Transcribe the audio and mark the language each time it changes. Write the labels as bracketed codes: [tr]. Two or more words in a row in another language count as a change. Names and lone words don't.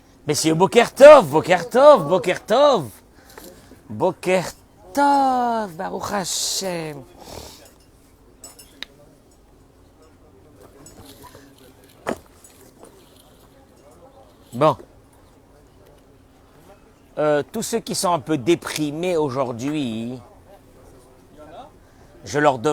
[fr] Messieurs, [he] בוקר טוב, בוקר טוב, בוקר טוב. בוקר טוב, ברוך השם. [fr] Bon. Tous ceux qui sont un peu déprimés aujourd'hui, je leur demande...